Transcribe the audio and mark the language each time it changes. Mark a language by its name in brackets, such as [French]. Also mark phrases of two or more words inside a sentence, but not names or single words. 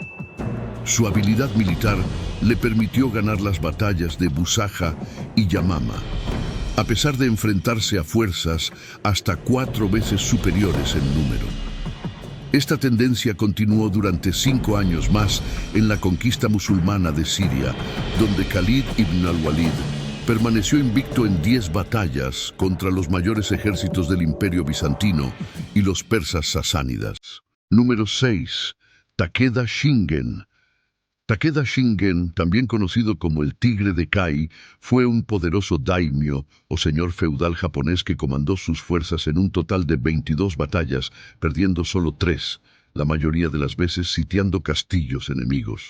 [Spanish] Su habilidad militar le permitió ganar las batallas de Busaja y Yamama, a pesar de enfrentarse a fuerzas hasta 4 veces superiores en número. Esta tendencia continuó durante 5 años más en la conquista musulmana de Siria, donde Khalid ibn al-Walid permaneció invicto en 10 batallas contra los mayores ejércitos del Imperio Bizantino y los persas sasánidas. Número 6. Takeda Shingen. Takeda Shingen, también conocido como el Tigre de Kai, fue un poderoso daimyo o señor feudal japonés que comandó sus fuerzas en un total de 22 batallas, perdiendo solo 3, la mayoría de las veces sitiando castillos enemigos.